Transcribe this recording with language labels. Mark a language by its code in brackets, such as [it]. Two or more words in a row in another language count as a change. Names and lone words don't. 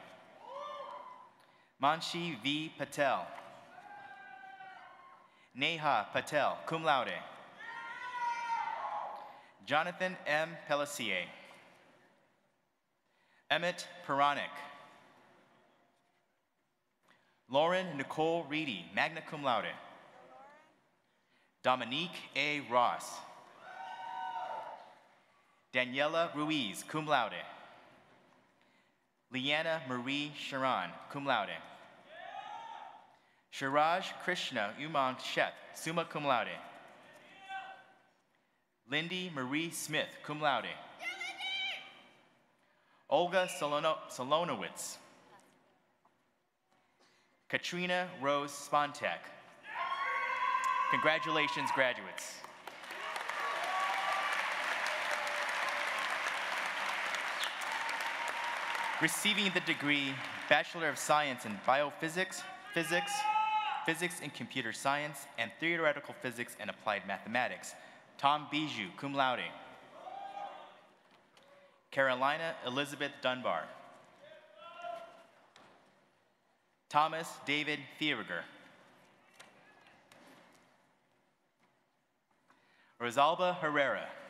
[en] Manshi V. Patel. Neha Patel, [la] cum laude. [en] Jonathan M. Pelletier. Emmett Peronic. Lauren Nicole Reedy, [la] magna cum laude. [en] Dominique A. Ross. Daniela Ruiz, [la] cum laude. [en] Leanna Marie Sharon, [la] cum laude. [en] Shiraj Krishna Umang Sheth, [la] summa cum laude. [en] Lindy Marie Smith, [la] cum laude. [en] Olga Solonowitz. Katrina Rose Spontek. Congratulations, graduates. Receiving the degree Bachelor of Science in Biophysics, Physics and Computer Science, and Theoretical Physics and Applied Mathematics, Tom Bijou, [la] cum laude. [en] Carolina Elizabeth Dunbar. Thomas David Thieberger. Rosalba Herrera.